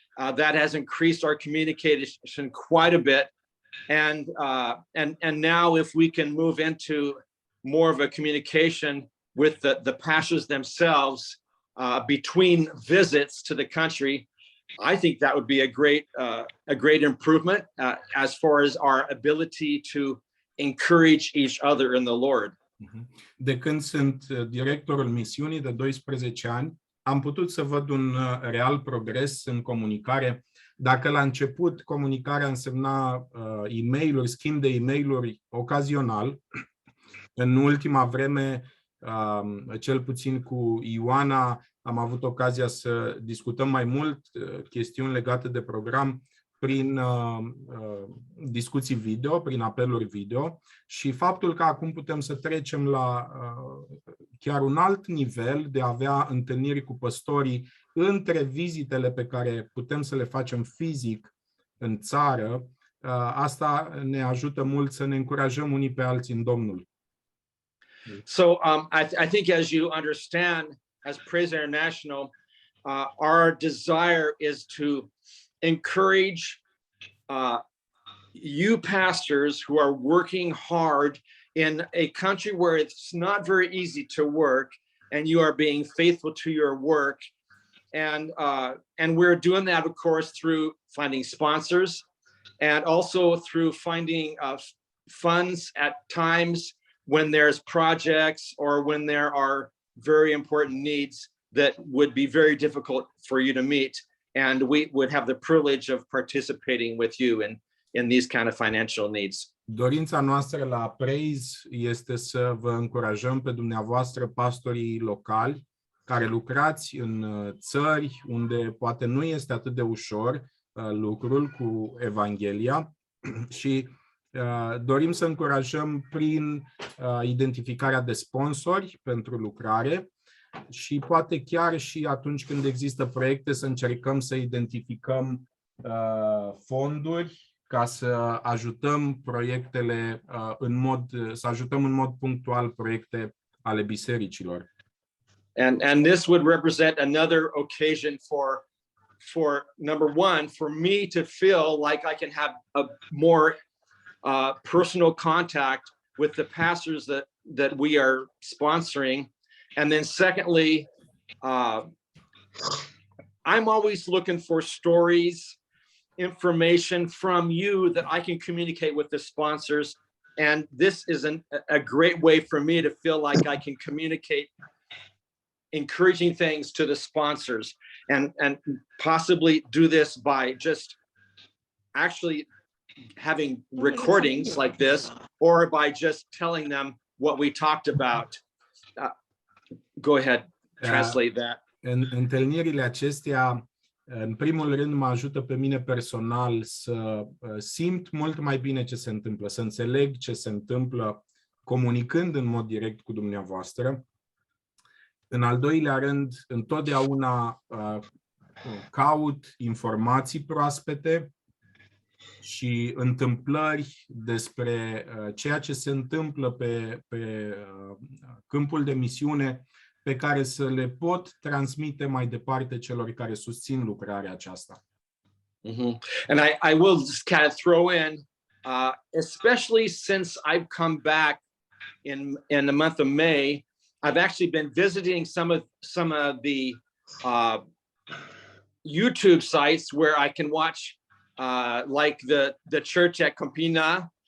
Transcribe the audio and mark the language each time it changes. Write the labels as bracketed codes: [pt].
[en] That has increased our communication quite a bit, and now if we can move into more of a communication with the pastors themselves between visits to the country, I think that would be a great improvement as far as our ability to encourage each other in the Lord. [ro] De când sunt directorul misiunii de 12 ani, am putut să văd un real progres în comunicare. Dacă la început comunicarea însemna e-mail-uri, schimb de e-mail-uri ocazional, în ultima vreme, cel puțin cu Ioana, am avut ocazia să discutăm mai mult chestiuni legate de program prin discuții video, prin apeluri video, și faptul că acum putem să trecem la chiar un alt nivel de a avea întâlniri cu păstorii între vizitele pe care putem să le facem fizic în țară, asta ne ajută mult să ne încurajăm unii pe alții în Domnul. [en] So I think, as you understand, as Praise International, our desire is to encourage you pastors who are working hard in a country where it's not very easy to work, and you are being faithful to your work, and we're doing that, of course, through finding sponsors, and also through finding funds at times when there's projects or when there are very important needs that would be very difficult for you to meet. And we would have the privilege of participating with you in these kind of financial needs. [ro] Dorința noastră la Praise este să vă încurajăm pe dumneavoastră, pastorii locali, care lucrați în țări unde poate nu este atât de ușor lucrul cu Evanghelia și dorim să încurajăm prin identificarea de sponsori pentru lucrare și poate chiar și atunci când există proiecte să încercăm să identificăm fonduri ca să ajutăm proiectele să ajutăm în mod punctual proiecte ale bisericilor. [en] And this would represent another occasion for number one, for me to feel like I can have a more personal contact with the pastors that we are sponsoring. And then secondly, I'm always looking for stories, information from you that I can communicate with the sponsors. And this is a great way for me to feel like I can communicate encouraging things to the sponsors and possibly do this by just actually having recordings like this, or by just telling them what we talked about. Go ahead, translate that. [ro] În întâlnirile acestea, în primul rând, mă ajută pe mine personal să simt mult mai bine ce se întâmplă, să înțeleg ce se întâmplă comunicând în mod direct cu dumneavoastră. În al doilea rând, întotdeauna caut informații proaspete și întâmplări despre ceea ce se întâmplă pe câmpul de misiune pe care să le pot transmite mai departe celor care susțin lucrarea aceasta. Mm-hmm. [en] And I will just kind of throw in, especially since I've come back in the month of May, I've actually been visiting some of the YouTube sites where I can watch, like the church at Campina.